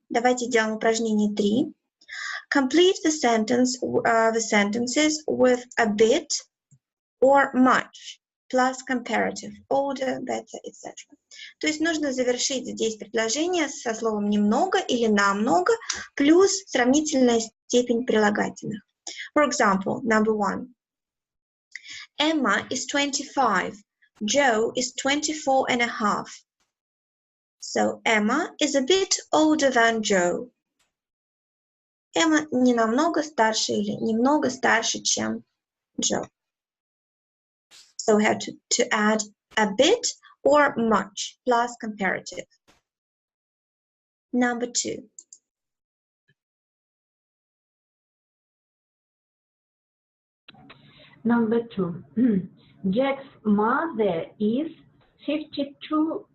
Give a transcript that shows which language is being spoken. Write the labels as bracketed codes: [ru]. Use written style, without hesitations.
[ru] Давайте сделаем упражнение 3. [en] Complete the sentences with a bit or much, plus comparative, older, better, etc. [ru] То есть нужно завершить здесь предложение со словом немного или намного, плюс сравнительная степень прилагательных. [en] For example, number 1. Emma is 25. Joe is 24 and a half. So Emma is a bit older than Joe. [ru] Эмма не намного старше или немного старше, чем Joe. [en] So we have to add a bit or much plus comparative. Number 2. Number 2. Jack's mother is 52.